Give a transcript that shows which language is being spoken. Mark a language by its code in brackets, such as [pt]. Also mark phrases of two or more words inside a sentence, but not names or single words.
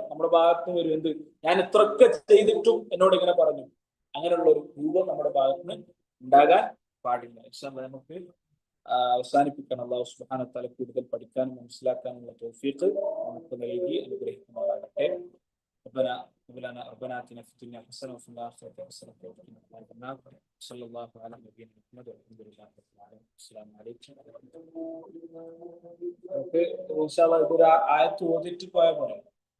[ml] നമ്മുടെ ഭാഗത്ത് വരും, എന്ത് ഞാൻ ഇത്രയൊക്കെ ചെയ്തിട്ടും എന്നോട് ഇങ്ങനെ പറഞ്ഞു. അങ്ങനെയുള്ള ഒരു രൂപം നമ്മുടെ ഭാഗത്ത് ഉണ്ടാകാൻ പാടില്ല. നമുക്ക് അവസാനിപ്പിക്കണം. [ar] الله سبحانه وتعالى [ml] കൂടുതൽ പഠിക്കാനും മനസ്സിലാക്കാനുള്ള തൗഫീഖ് നമുക്ക് നൽകി അനുഗ്രഹിക്കുമാറാകട്ടെ. [ar] ربنا آتنا في الدنيا حسنة وفي الآخرة حسنة وقنا عذاب النار. صلى الله على نبينا محمد والحمد لله رب العالمين. السلام عليكم. [ml] നമുക്ക് [ar] إن شاء الله [ml] ഒരു ആയത്ത് ഓതിട്ട് പോയാൽ പോലെ